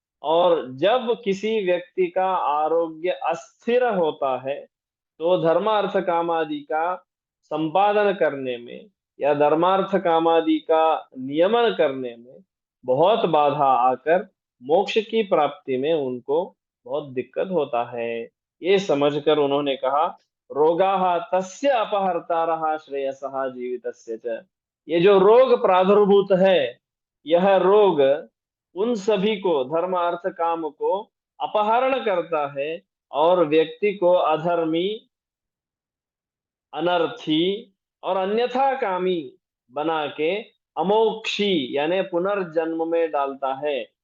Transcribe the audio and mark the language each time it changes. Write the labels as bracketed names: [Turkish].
[Hindi] और जब किसी व्यक्ति का आरोग्य अस्थिर होता है तो धर्मार्थ कामादि का संपादन करने में या धर्मार्थ कामादि का नियमन करने में बहुत बाधा आकर मोक्ष की प्राप्ति में उनको बहुत दिक्कत होता है। ये समझकर उन्होंने कहा [Sanskrit] रोगाः तस्य अपहर्तारः श्रेयसः जीवितस्य च। [Hindi] ये जो रोग प्रादुर्भूत है, यह रोग उन सभी को, धर्म अर्थ काम को अपहरण करता है और व्यक्ति को अधर्मी, अनर्थी और अन्यथा कामी बना के अमोक्षी यानी पुनर्जन्म में डालता है।